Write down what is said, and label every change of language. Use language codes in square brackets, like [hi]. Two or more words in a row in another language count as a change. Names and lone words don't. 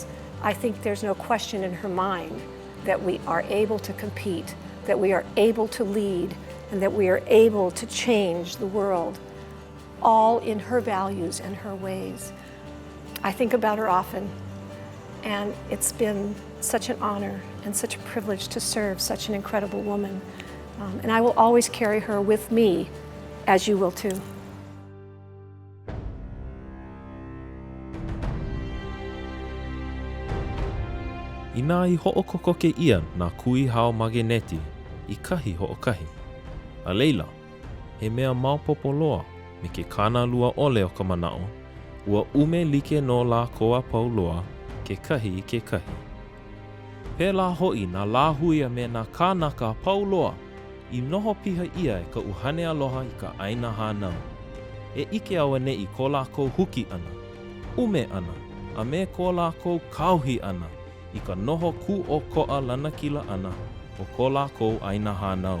[en] I think there's no question in her mind that we are able to compete, that we are able to lead, and that we are able to change the world, all in her values and her ways. I think about her often, and it's been such an honor and such a privilege to serve such an incredible woman. And I will always carry her with me, as you will too. [haw] Ina I ho'okokoke ia nā kui hao mageneti I kahi ho'okahi. A leila, he mea maopopo loa me ke kāna lua ole o ka manao, ua ume like no la koa pau loa ke kahi I ke kahi. Pēlā hoi nā lāhui me nā kānaka pau loa I noho piha ia e ka uhane aloha I ka aina hānau. E ike awa ne I ko lākou huki ana, ume ana, a me ko lākou kauhi ana I ka noho ku o koa lanakila ana o ko lākou aina hānau.